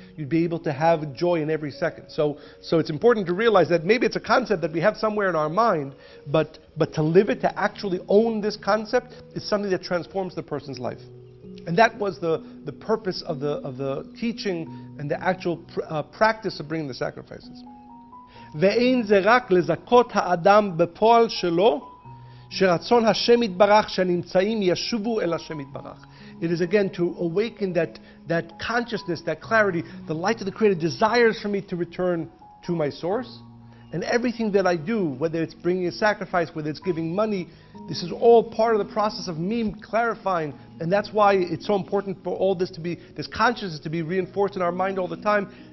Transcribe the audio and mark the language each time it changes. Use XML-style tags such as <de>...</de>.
<en>You'd be able to have joy in every second. So it's important to realize that maybe it's a concept that we have somewhere in our mind, but to live it, to actually own this concept, is something that transforms the person's life. And that was the purpose of the teaching and the actual practice of bringing the sacrifices.</en> <he>ואין זה רק לזכות האדם בפועל שלו, שרצון השם יתברך שהנמצאים ישובו אל השם יתברך.</he> <en>It is again to awaken that consciousness, that clarity. The light of the Creator desires for me to return to my source. And everything that I do, whether it's bringing a sacrifice, whether it's giving money, this is all part of the process of me clarifying. And that's why it's so important for all this consciousness to be reinforced in our mind all the time.</en>